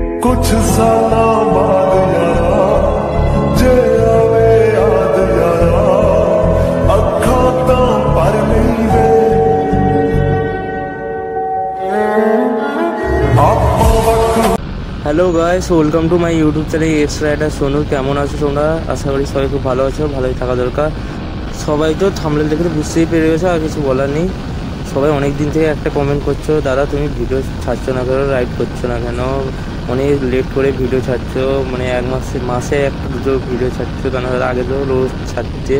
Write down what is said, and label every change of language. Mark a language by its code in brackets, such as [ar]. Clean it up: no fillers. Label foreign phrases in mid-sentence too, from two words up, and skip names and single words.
[pa] ਕੁਝ ਸਾਲਾਂ ਬਾਦ ਯਾਰਾ ਜੇ ਆਵੇ ਯਾਦ ਯਾਰਾ ਅੱਖਾਂ ਤੋਂ ਪਰ ਨਹੀਂ ਵੇ [en] Hello guys, welcome to my YouTube channel X Rider Sonu. [bn] কেমন আছো তোমরা? আশা করি সবাই খুব ভালো আছো, ভালোই থাকা দরকার। সবাই তো থাম্বনেল দেখে বুঝতেই পেরে গেছো, আর কিছু বলার নেই। সবাই অনেক দিন থেকে একটা কমেন্ট করছো, দাদা তুমি ভিডিও ছাড়ছো না কেন, রাইড করছো না কেন, অনেক লেট করে ভিডিও ছাড়ছো, মানে এক মাসে একটা দুটো ভিডিও ছাড়ছো কেন, আগে তো রোজ ছাড়ছে।